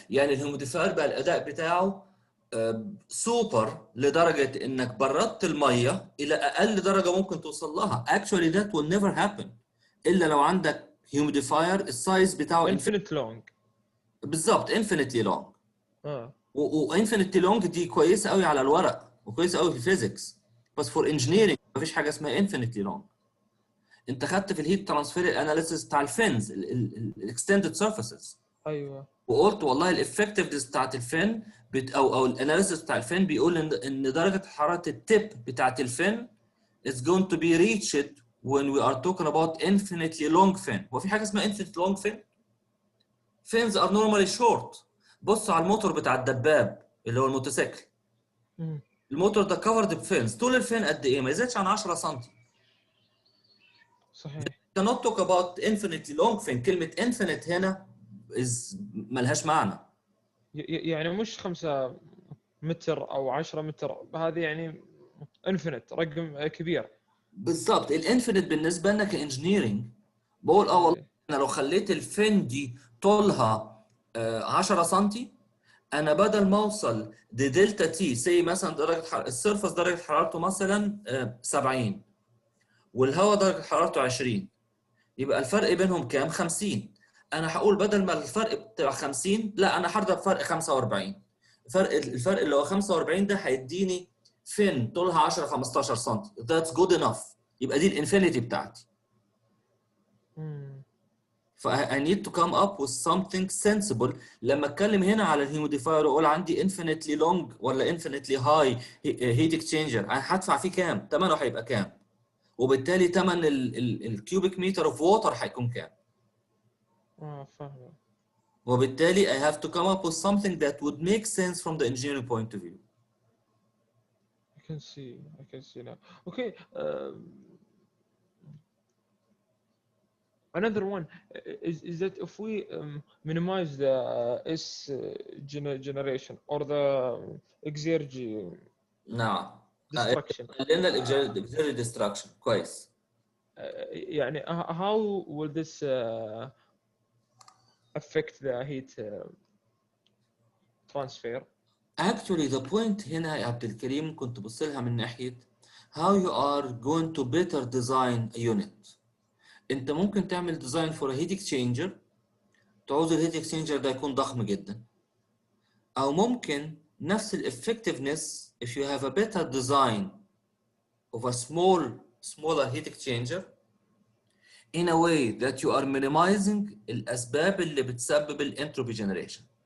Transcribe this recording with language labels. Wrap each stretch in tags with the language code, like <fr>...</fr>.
<ar>يعني الهيوميديفاير بقى الأداء بتاعه سوبر لدرجة إنك بردت المية إلى أقل درجة ممكن توصل لها.</ar> <en>Actually that will never happen</en> <ar>إلا لو عندك</ar> <en>humidifier</en> <ar>السايز بتاعه</ar> <en>infinite long.</en> <ar>بالظبط</ar> <en>infinitely long.</en> <ar>اه وانفينيتي لونج دي كويسه قوي على الورق وكويسه قوي في الفيزيكس، بس فور انجينيرنج مفيش حاجه اسمها انفينيتي لونج. انت خدت في الهيت ترانسفير اناليسيس بتاع الفنز الاكستندد سيرفيسز، ايوه وقلت والله الافكتفنس بتاعت الفن او الاناليسيس بتاع الفن بيقول ان درجه حراره التيب بتاعت الفن</ar> <en>is going to be reached when we are talking about infinitely long fin.</en> <ar>هو في حاجه اسمها</ar> <en>infinitely long fin؟ fins are normally short.</en> <ar>بص على الموتور بتاع الدباب اللي هو الموتوسيكل. الموتور ده كفرد بفينز، طول الفين قد ايه؟ ما يزيدش عن 10 سم. صحيح.</ar> <en>cannot talk about infinitely long fin.</en> <ar>كلمة infinite هنا ملهاش معنى. يعني مش 5 متر او 10 متر، هذه يعني انفينيت رقم كبير. بالظبط. الانفينيت بالنسبة لنا كانجينيرنج بقول والله انا لو خليت الفين دي طولها 10 سم، انا بدل ما اوصل لدلتا تي سي مثلا درجه السيرفس درجه حرارته مثلا 70 والهواء درجه حرارته 20، يبقى الفرق بينهم كام؟ 50. انا هقول بدل ما الفرق بتاع 50 لا انا هضرب فرق 45. الفرق اللي هو 45 ده هيديني فين طولها 10 15 سم.</ar> <en>That's good enough.</en> <ar>يبقى دي الانفينيتي بتاعتي.</ar> <en>ف I need to come up with something sensible.</en> <ar>لما اتكلم هنا على الهيموديفاير واقول عندي</ar> <en>infinitely long</en> <ar>ولا</ar> <en>infinitely high heat exchanger،</en> <ar>انا هدفع فيه كام؟ ثمنه هيبقى كام؟ وبالتالي ثمن الكيوبيك متر اوف ووتر هيكون كام؟ فاهم. وبالتالي</ar> <en>I have to come up with something that would make sense from the engineering point of view. I can see now. Okay. Another one is that if we minimize the S generation or the exergy</en> <ar>نعم.</ar> <en>destruction.</en> <ar>قلنا الاكزيرجي ديستراكشن كويس.</ar> <en>يعني how will this affect the heat transfer? Actually the point</en> <ar>هنا يا عبد الكريم كنت تبص لها من ناحيه</ar> <en>how you are going to better design a unit.</en> <ar>انت ممكن تعمل ديزاين فور هيت اكسشينجر، تعوز الهيت اكسشينجر ده يكون ضخم جدا، او ممكن نفس الافكتفنس</ar> <en>if you have a better design of a smaller heat exchanger in a way that you are minimizing</en> <ar>الاسباب اللي بتسبب الانتروبي جنريشن.</ar>